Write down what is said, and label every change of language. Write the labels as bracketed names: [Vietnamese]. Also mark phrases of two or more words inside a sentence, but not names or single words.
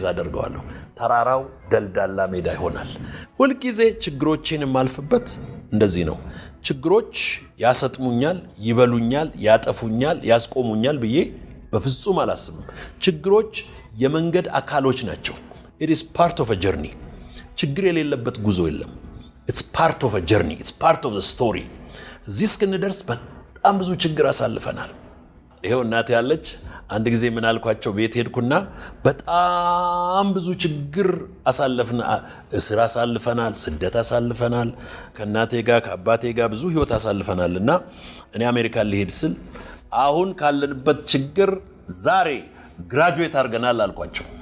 [Amharic] አደርገዋለሁ። ተራራው ደልዳላ ሜዳ ይሆናል። ሁልጊዜ ችግሮቼን የማልፍበት እንደዚህ ነው። ችግሮች ያሰጥሙኛል፣ ይበሉኛል፣ ያጠፉኛል፣ ያስቆሙኛል ብዬ በፍጹም አላስብም። ችግሮች የመንገድ አካሎች ናቸው። [English] it is part of a journey። [Amharic] ችግር የሌለበት ጉዞ የለም። [English] it's part of a journey, it's part of the story። [Amharic] እዚህ እስክንደርስ በጣም ብዙ ችግር አሳልፈናል። ይሄው እናቴ ያለች አንድ ጊዜ ምን አልኳቸው፣ ቤት ሄድኩና በጣም ብዙ ችግር አሳልፈናል፣ እስር አሳልፈናል፣ ስደት አሳልፈናል፣ ከእናቴ ጋር ከአባቴ ጋር ብዙ ህይወት አሳልፈናልና እኔ አሜሪካን ልሄድ ስል አሁን ካለንበት ችግር ዛሬ ግራጁዌት አድርገናል አልኳቸው።